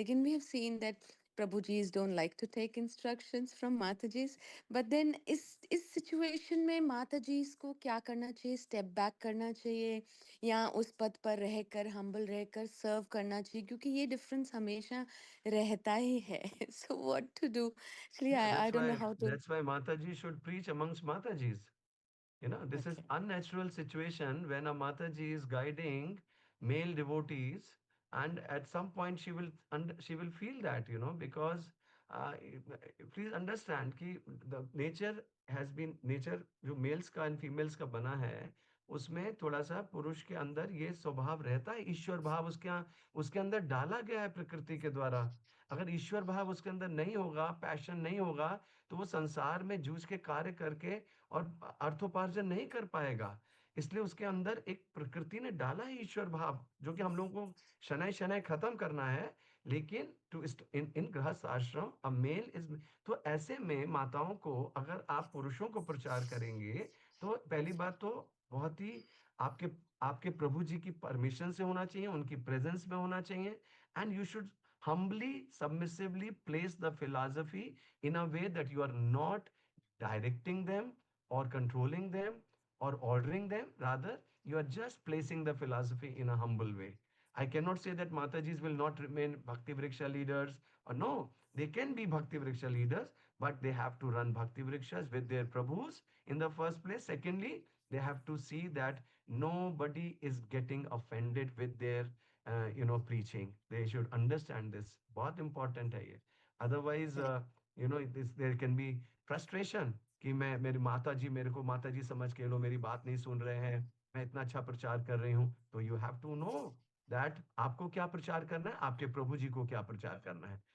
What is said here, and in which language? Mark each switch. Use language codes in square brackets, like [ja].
[en] लेकिन we have seen that Prabhu ji don't like to take instructions from Mata ji. [hi] But then इस situation में माता जी को क्या करना चाहिए? स्टेप बैक करना चाहिए या उस पद पर रहकर, हम्बल रहकर सर्व करना चाहिए? क्योंकि ये डिफरेंस हमेशा रहता ही है। [en] So what to do? Actually, Yeah, I don't know how to. that's why Mataji should preach amongst Matajis. You know, this is Okay. unnatural situation when a Mataji is guiding male devotees, and at some point she will feel that, you know, because uh, please understand [hi] कि [en] the nature has been nature [hi] जो males का and females का बना है, उसमें थोड़ा सा पुरुष के अंदर ये स्वभाव रहता है, ईश्वर भाव उसके अंदर डाला गया है प्रकृति के द्वारा। अगर ईश्वर भाव उसके अंदर नहीं होगा, पैशन नहीं होगा, तो वो संसार में जूझ के कार्य करके और अर्थोपार्जन नहीं कर पाएगा। इसलिए उसके अंदर एक प्रकृति ने डाला है ईश्वर भाव, जो कि हम लोगों को शनै शनै खत्म करना है। लेकिन टू इन गृहस्थ आश्रम अ मेल इज, तो ऐसे में माताओं को अगर आप पुरुषों को प्रचार करेंगे, तो पहली बात तो बहुत ही आपके आपके प्रभु जी की परमिशन से होना चाहिए, उनकी प्रेजेंस में होना चाहिए। [en] And you should humbly, submissively place the philosophy in a way that you are not directing them or controlling them or ordering them. Rather, you are just placing the philosophy in a humble way. I cannot say that Matajis will not remain Bhakti Vriksha leaders, or no, they can be Bhakti Vriksha leaders, but they have to run Bhakti Vrikshas with their Prabhus in the first place. Secondly, they have to see that nobody is getting offended with their preaching. They should understand this. [hi] बहुत important है ये. [en] Otherwise, there can be frustration [hi] कि मेरी माता जी मेरे को माता जी समझ के लो, मेरी बात नहीं सुन रहे हैं, मैं इतना अच्छा प्रचार कर रही हूँ। तो [en] you have to know that [hi] आपको क्या प्रचार करना है, आपके प्रभु जी को क्या प्रचार करना है।